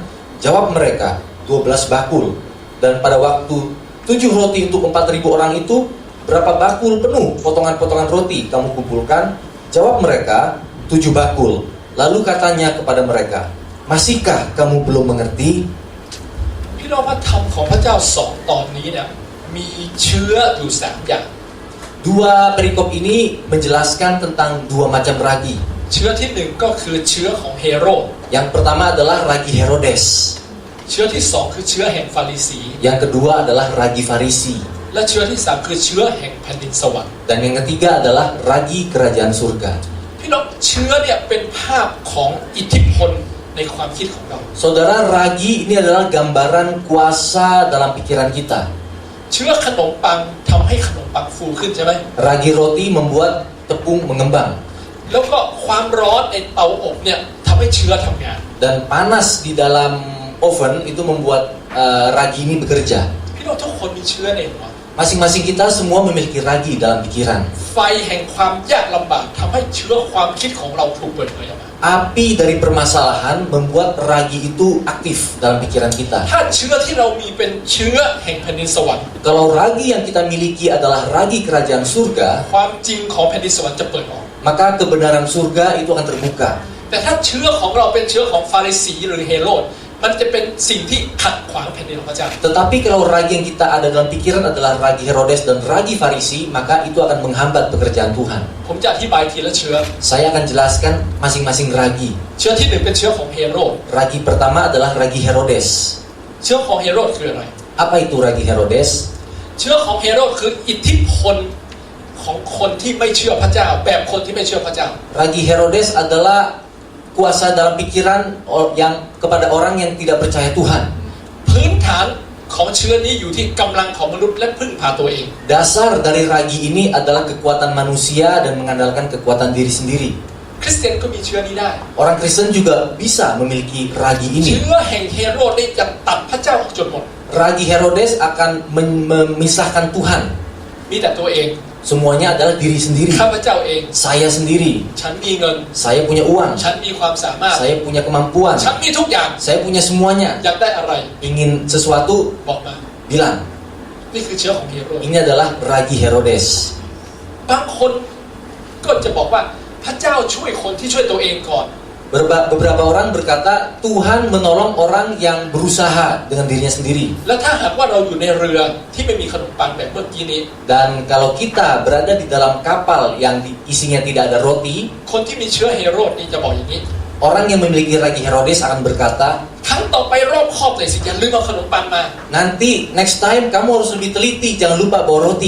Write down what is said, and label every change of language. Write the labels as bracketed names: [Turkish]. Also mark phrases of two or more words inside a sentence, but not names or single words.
[Indonesian] Jawab mereka, 12 bakul. Dan pada waktu 7 roti untuk 4.000 orang itu, berapa bakul penuh potongan-potongan roti kamu kumpulkan? Jawab mereka, 7 bakul. Lalu katanya kepada mereka, masihkah kamu belum mengerti? [Thai] พี่น้องพระธรรมของพระเจ้า2 ตอนนี้เนี่ยมีเชื้ออยู่3 อย่าง [Indonesian] Dua perikop ini menjelaskan tentang 2 macam ragi. [Thai] เชื้อที่1ก็คือเชื้อของเฮโรด [Indonesian] Yang pertama adalah ragi Herodes. [Thai] เชื้อที่2คือเชื้อแห่งฟาริสี [Indonesian] Yang kedua adalah ragi Farisi. [Thai] และเชื้อที่3คือเชื้อแห่งแผ่นดินสวรรค์ [Indonesian] Dan yang ketiga adalah ragi kerajaan surga. [Thai] พี่น้องเชื้อเนี่ยเป็นภาพของอิทธิพลในความคิดของเรา [Indonesian] Saudara, ragi ini adalah gambaran kuasa dalam pikiran kita. [Thai] เชื้อขนมปังทำให้ขนมปังฟูขึ้นใช่ไหม [Indonesian] Ragi roti membuat tepung mengembang. [Thai] แล้วก็ความร้อนในเตาอบเนี่ยทำให้เชื้อทำงาน [Indonesian] Dan panas di dalam oven itu membuat ragi ini bekerja. [Thai] พี่น้องทุกคนมีเชื้อในหัว [Indonesian] Masing-masing kita semua memiliki ragi dalam pikiran. [Thai] ไฟแห่งความยากลำบากทำให้เชื้อความคิดของเราถูกเปิดเผยออกมา [Indonesian] Api dari permasalahan membuat ragi itu aktif dalam pikiran kita. [Thai] ถ้าเชื้อที่เรามีเป็นเชื้อแห่งแผ่นดินสวรรค์ [Indonesian] Kalau ragi yang kita miliki adalah ragi kerajaan surga, [Thai] ความจริงของแผ่นดินสวรรค์จะเปิดออก [Indonesian] maka kebenaran surga itu akan terbuka. [Thai] แต่ถ้าเชื้อของเราเป็นเชื้อของฟาริสีหรือเฮโรดมันจะเป็นสิ่งที่ขัดขวางแผ่นดินของพระเจ้า [Indonesian] Tetapi kalau ragi yang kita ada dalam pikiran adalah ragi Herodes dan ragi Farisi, maka itu akan menghambat pekerjaan Tuhan. [Thai] ผมจะอธิบายทีละเชื้อ [Indonesian] Saya akan jelaskan masing-masing ragi. [Thai] เชื้อที่หนึ่งเป็นเชื้อของเฮโรด [Indonesian] Ragi pertama adalah ragi Herodes. [Thai] เชื้อของเฮโรดคืออะไร [Indonesian] Apa itu ragi Herodes? [Thai] เชื้อของเฮโรดคืออิทธิพลของคนที่ไม่เชื่อพระเจ้าแบบคนที่ไม่เชื่อพระเจ้า [Indonesian] Ragi Herodes adalah kuasa dalam pikiran yang kepada orang yang tidak percaya Tuhan. [Thai] พื้นฐานของเชื้อนี้อยู่ที่กำลังของมนุษย์และพึ่งพาตัวเอง [Indonesian] Dasar dari ragi ini adalah kekuatan manusia dan mengandalkan kekuatan diri sendiri. [Thai] คริสเตียนก็มีเชื้อนี้ได้ [Indonesian] Orang Kristen juga bisa memiliki ragi [Thai] เชื้ [Indonesian] ini. [Thai] อแห่งเฮโรดนี่จะตัดพระเจ้าออกจนหมด [Indonesian] Ragi Herodes akan memisahkan Tuhan. [Thai] มีแต่ตัวเอง [Indonesian] Semuanya adalah diri sendiri. [Thai] ข้าพเจ้าเอง [Indonesian] Saya sendiri. [Thai] ฉันมีเงิน [Indonesian] Saya punya uang. [Thai] ฉันมีความสามารถ [Indonesian] Saya punya kemampuan. [Thai] ฉันมีทุกอย่าง [Indonesian] Saya punya semuanya. [Thai] อยากได้อะไร [Indonesian] Ingin sesuatu, [Thai] บอกมา [Indonesian] bilang. [Thai] นี่คือเชื้อของเฮโรด [Indonesian] Ini adalah ragi Herodes. [Thai] บางคนก็จะบอกว่าพระเจ้าช่วยคนที่ช่วยตัวเองก่อน [Indonesian] Beberapa orang berkata Tuhan menolong orang yang berusaha dengan dirinya sendiri. [Thai] แล้วถ้าหากว่าเราอยู่ในเรือที่ไม่มีขนมปังแบบเมื่อกี้นี้ [Indonesian] Dan kalau kita berada di dalam kapal yang isinya tidak ada roti, [Thai] คนที่มีเชื้อเฮโรดนี่จะบอกอย่างนี้ [Indonesian] orang yang memiliki ragi Herodes akan berkata, [Thai] ครั้งต่อไปรอบคอบเลยสิอย่าลืมเอาขนมปังมา [Indonesian] nanti [English] next time [Indonesian] kamu harus lebih teliti, jangan lupa bawa roti.